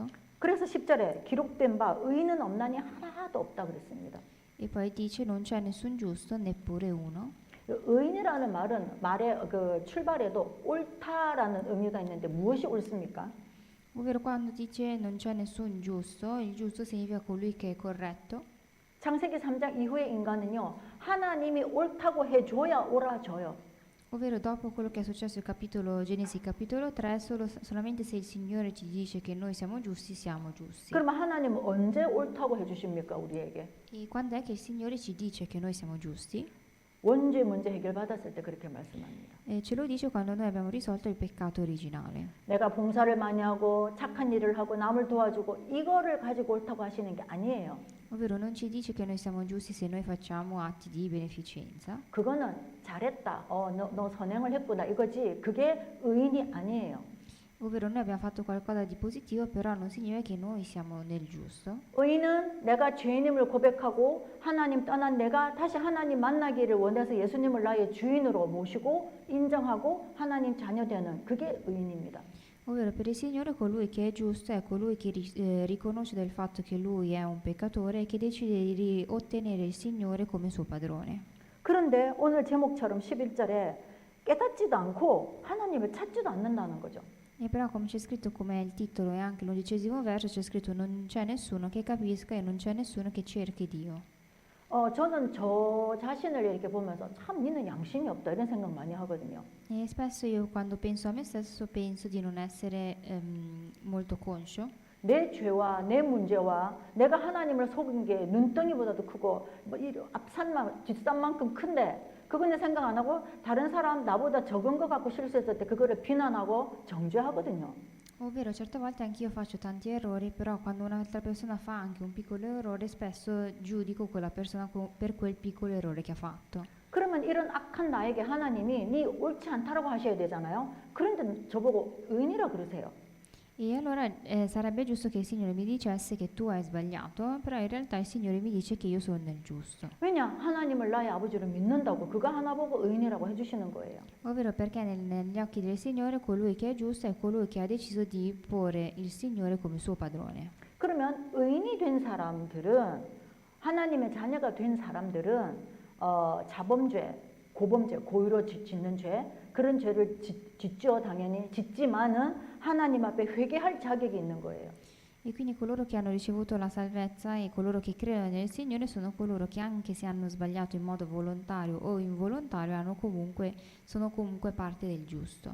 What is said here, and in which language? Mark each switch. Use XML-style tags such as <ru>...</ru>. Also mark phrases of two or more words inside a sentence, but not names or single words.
<ko>그래서 10절에 기록된 바 의인은 없나니 하나도 없다 그랬습니다.</ko> <it>E poi dice non c'è nessun giusto, neppure uno.</it> <ko>의인이라는 말의 그 출발에도 옳다라는 의미가 있는데 무엇이 옳습니까?</ko> <it>Ovvero quando dice non c'è nessun giusto, il giusto significa colui che è corretto.</it> <ko>창세기 3장 이후의 인간은요, 하나님이 옳다고 해줘야 옳아져요.</ko> <it>Ovvero dopo quello che è successo nel capitolo Genesi capitolo 3, solamente se il Signore ci dice che noi siamo giusti.</it> <ko>그러면 하나님은 언제 옳다고 해주십니까 우리에게?</ko> <it>E quando è che il Signore ci dice che noi siamo giusti?</it> <ko>원죄 문제 해결받았을 때 그렇게 말씀합니다.</ko> <it>Ce lo dice quando noi abbiamo risolto il peccato originale.</it> <ko>내가 봉사를 많이 하고 착한 일을 하고 남을 도와주고 이거를 가지고 옳다고 하시는 게 아니에요.</ko> <it>Ovvero non ci dice che noi siamo giusti se noi facciamo atti di beneficenza.</it> <ko>그거는 잘했다. 너 선행을 했구나 이거지. 그게 의인이 아니에요.</ko> <it>Ovvero noi abbiamo fatto qualcosa di positivo, però non significa che noi siamo nel giusto.</it> <ko>의인은 내가 죄인임을 고백하고 하나님 떠난 내가 다시 하나님 만나기를 원해서 예수님을 나의 주인으로 모시고 인정하고 하나님 자녀 되는 그게 의인입니다.</ko> <it>Ovvero per il Signore colui che è giusto è colui che riconosce del fatto che lui è un peccatore e che decide di ottenere il Signore come suo padrone.</it> <ko>그런데 오늘 제목처럼 11절에 깨닫지도 않고 하나님을 찾지도 않는다는 거죠.</ko> <it>E però come c'è scritto, come è il titolo e anche l'11° verso, c'è scritto non c'è nessuno che capisca e non c'è nessuno che cerchi Dio.</it> <ko>저는 저 자신을 이렇게 보면서 참 니는 양심이 없다 이런 생각 많이 하거든요.</ko> <it>E spesso io quando penso a me stesso penso di non essere molto conscio.</it> <ko>내 죄와 내 문제와 내가 하나님을 속인 게 눈덩이보다도 크고 뭐 앞산만 뒷산만큼 큰데 그거는 생각 안 하고 다른 사람 나보다 적은 거 갖고 실수했을 때 그거를 비난하고 정죄하거든요.</ko> <it>Ovvero certe volte anch'io faccio tanti errori, però quando un'altra persona fa anche un piccolo errore spesso giudico quella persona per quel piccolo errore che ha fatto.</it> <ko>그러면 이런 악한 나에게 하나님이 네 옳지 않다라고 하셔야 되잖아요. 그런데 저보고 의인이라 그러세요.</ko> <it>E allora sarebbe giusto che il Signore mi dicesse che tu hai sbagliato, però in realtà il Signore mi dice che io sono nel giusto.</it> <ko>왜냐? 하나님을 나의 아버지로 믿는다고 그거 하나 보고 의인이라고 해주시는 거예요.</ko> <it>Ovvero perché negli occhi del Signore colui che è giusto è colui che ha deciso di porre il Signore come suo padrone.</it> <ko>그러면 의인이 된 사람들은 하나님의 자녀가 된 사람들은 자범죄, 고범죄, 고의로 짓는 죄 그런 죄를 짓죠 당연히 짓지만은 하나님 앞에 회개할 자격이 있는 거예요.</ko> <it>E quindi coloro che hanno ricevuto la salvezza e coloro che credono nel Signore sono coloro che anche se hanno sbagliato in modo volontario o involontario sono comunque parte del giusto.</it>